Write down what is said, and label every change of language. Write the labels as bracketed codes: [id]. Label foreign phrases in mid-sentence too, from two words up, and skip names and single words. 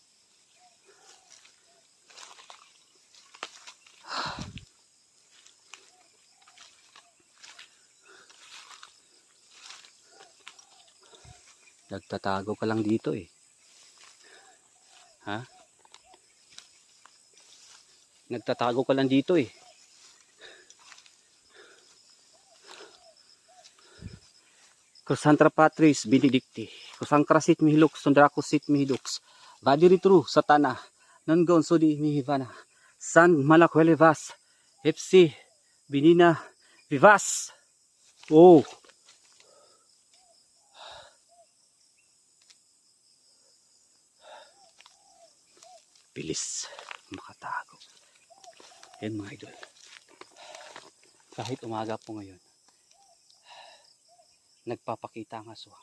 [tl] Nagtatago ka lang dito eh. Ha? Nagtatago ka lang dito eh. Crusantra Patris Benedicti. Crusangkrasit mihilux, sundrakusit mihidux. Vadiritru satana. Nongon sudi mihivana. San Malacuelevas. FC Benina Vivas. Oh. Bilis makatago. Yan mga idol. Kahit umaga po ngayon, nagpapakita ang aswang.